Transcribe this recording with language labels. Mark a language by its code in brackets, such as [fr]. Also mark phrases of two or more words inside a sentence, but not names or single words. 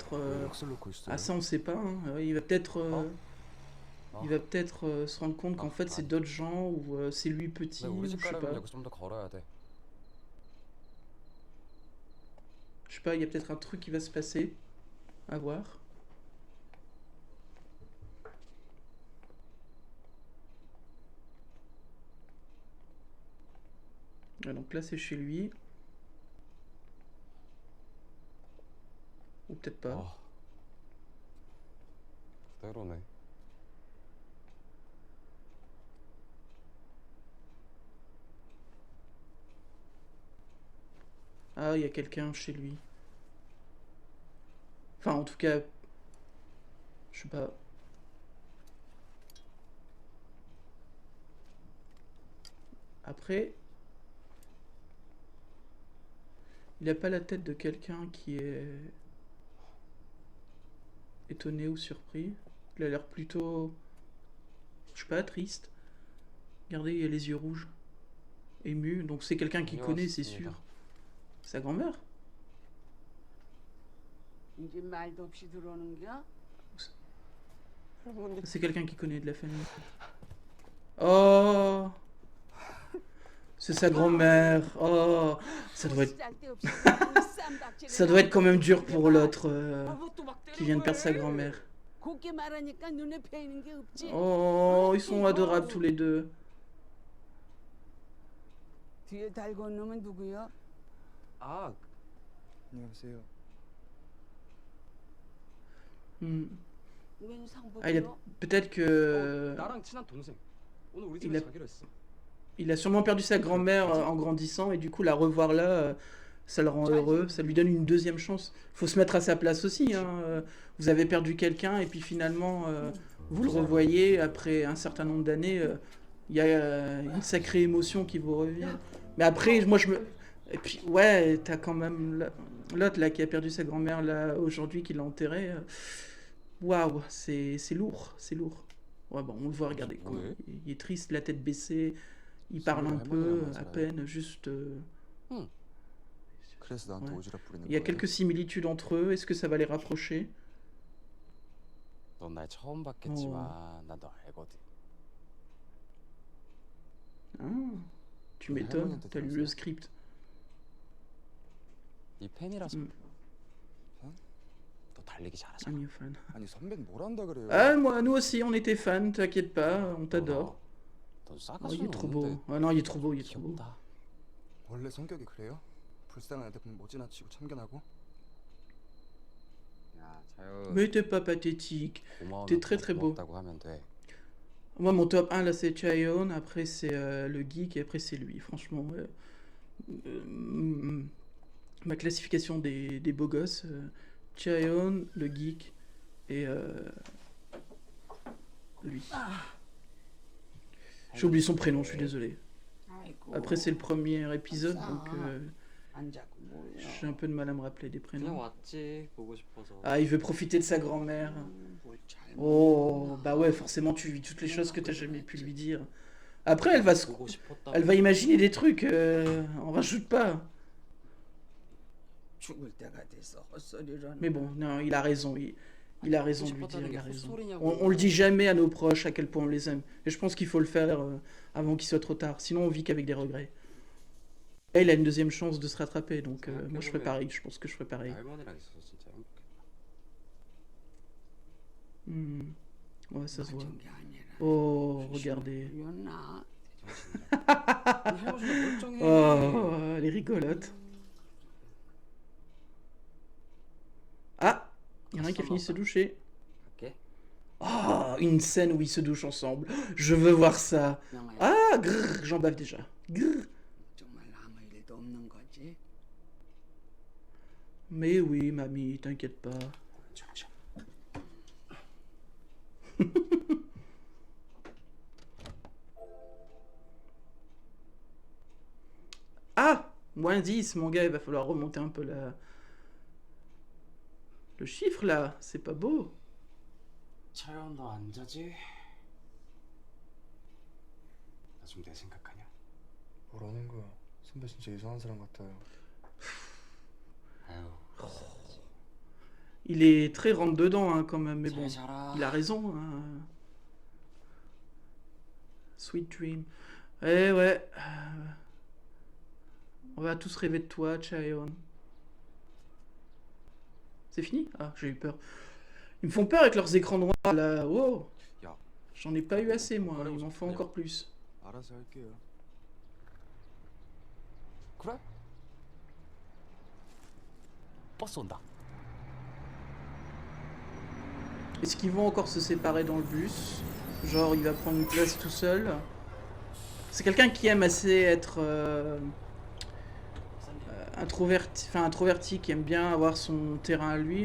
[ko] 약속 놓고 있어요. [fr] Ah, ça, on sait pas. Hein. Il va peut-être il va peut-être se rendre compte qu'en fait, c'est d'autres gens ou c'est lui petit, [ko] 근데 [fr] ou [ko] 우리 [fr] je [ko] 집 [fr] sais [ko] 가려면 [fr] pas. [ko] 여기 좀 더 걸어야 돼. [fr] Je sais pas, il y a peut-être un truc qui va se passer. À voir. Ah, donc là, c'est chez lui. Ou peut-être pas. [ko] 아, 그대로네. [fr] Ah, il y a quelqu'un chez lui. Enfin, en tout cas, je sais pas. Après, il a pas la tête de quelqu'un qui est étonné ou surpris. Il a l'air plutôt, je sais pas, triste. Regardez, il a les yeux rouges, ému. Donc c'est quelqu'un qu'il connaît, c'est sûr. Sa grand-mère? [ko] 이제 말도 없이 들어오는겨? [fr] C'est quelqu'un qui connaît de la famille. Oh, c'est sa grand-mère. Oh, ça doit être, ça doit être quand même dur pour l'autre qui vient de perdre sa grand-mère. [ko] 곱게 말하니까 눈에 패이는 게 없지. [fr] Oh, ils sont adorables tous les deux. [ko] 뒤에 달고 온 놈은 누구요? 아, 안녕하세요. Hmm. 웬 [fr] Ah, il a, [ko] 상복이요? [fr] peut-être que [ko] 나랑 친한 동생. 오늘 우리 [fr] il [ko] 집에 [fr] a, [ko] 자기로 했어. [fr] il a sûrement perdu sa grand-mère en grandissant et du coup la revoir là, ça le rend heureux, ça lui donne une deuxième chance. Faut se mettre à sa place aussi, hein. Vous avez perdu quelqu'un et puis finalement vous le revoyez après un certain nombre d'années, il y a une sacrée émotion qui vous revient. Mais après, moi je me... Et puis ouais, t'as quand même l'autre là qui a perdu sa grand-mère là aujourd'hui, qui l'a enterrée. Waouh, c'est lourd, c'est lourd. Ouais, bon, on le voit, regardez quoi. Ouais. Il est triste, la tête baissée, il parle un [ko] 할머니랑 [fr] peu, [ko] 맞아요. [fr] à peine, juste... [ko] 그래서 나한테 [fr] Ouais. [ko] 오지랖 부리는 [fr] Il y a [ko] 거예요? [fr] quelques similitudes entre eux, est-ce que ça va les rapprocher? [ko] 넌 날 처음 봤겠지만 난 너 알거든. [fr] Ah, tu Mais m'étonnes, [ko] 할머니한테 [fr] t'as lu [ko] 들었어요? [fr] le script. [ko] 네 팬이라서 음. 그래. 너 달리기 [en] I'm [ko] 잘하잖아. [en] your fan. [ko] 아니 선배는 뭘 한다 그래요? [fr] Ah, moi, nous aussi, on était fans, t'inquiète pas, on t'adore. [ko] 넌 [fr] Oh, [ko] 싸가지 [fr] il est trop beau. [ko] 없는데 [fr] Ah non, il est trop beau, il est trop beau. [ko] 귀엽다. 원래 성격이 그래요? 불쌍한 애들 보면 못 지나치고 참견하고? 야, 자연. [fr] Mais t'es pas pathétique. [ko] 고마우면 [fr] t'es très, très beau. [ko] 고맙다고 하면 돼. [fr] Moi, mon top 1, là, c'est Chaeyoung, après, c'est le geek, et après, c'est lui. Franchement, ma classification des beaux gosses, Chaeyoung, le geek, et lui. J'ai oublié son prénom, je suis désolé. [ko] 아이고. [fr] Après, c'est le premier épisode, donc [ko] 안 자꾸 뭐요? [fr] j'ai un peu de mal à me rappeler des [ko] 그냥 [fr] prénoms. [ko] 왔지 보고 싶어서. [fr] Ah, il veut profiter de sa grand-mère. [ko] 뭘잘 [fr] Oh, bah ouais, forcément, tu vis toutes les choses que t'as jamais pu lui dire. Après, elle va, [ko] 보고 싶었다고. [fr] elle va imaginer des trucs, on rajoute pas. [ko] 죽을 때가 돼서 헛소리를 [fr] Mais bon, non, il a raison, il a raison de lui dire, [ko] 싶었다는 [fr] il [ko] 게 [fr] a raison. [ko] 헛소리냐고. [fr] On le dit jamais à nos proches à quel point on les aime. Et je pense qu'il faut le faire avant qu'il soit trop tard, sinon on vit qu'avec des regrets. Et il a une deuxième chance de se rattraper, donc Ah, moi je ferais [ko] 그러면- [fr] pareil, je pense que je ferais pareil. [ko] 할머니랑 있어서 진짜 행복했다. [fr] Hmm. Ouais, ça se voit. [ko] 맞은 게 아니라 [fr] Oh, regardez. [ko] 였나? 제정신이야. 우리 할아버지가 멀쩡해. [fr] Oh, elle est rigolote. Ah, il y en a un qui a fini de se doucher. [ko] 갈게. [fr] Oh, une scène où ils se douchent ensemble. Je veux voir ça. [ko] 명아야, [fr] Ah, grrr, j'en bave déjà. Grrr. [ko] 정말 아무 일도 없는 거지? [fr] Mais oui, mamie, t'inquiète pas. [ko] 잠시. [fr] Ah, -10, mon gars, il va falloir remonter un peu le chiffre là. C'est pas beau. [ko] 차연 너안 자지? 나 좀 내 생각하냐? 뭐라는 거야? 선배 진짜 이상한 사람 같아요. 아유. [fr] Il est très rentre-dedans hein, quand même, mais bon, [ko] 잘 자라. [fr] il a raison. Hein. [en] Sweet dream. [fr] Eh ouais. On va tous rêver de toi, Chaeon. C'est fini? Ah, j'ai eu peur. Ils me font peur avec leurs écrans noirs là. Oh! [ko] 야. [fr] J'en ai pas eu assez moi, il m'en faut encore plus. [ko] 알아서 할게요. 그래? 버스 온다. [fr] Est-ce qu'ils vont encore se séparer dans le bus? Genre il va prendre une place tout seul? C'est quelqu'un qui aime assez être introverti, qui aime bien avoir son terrain à lui.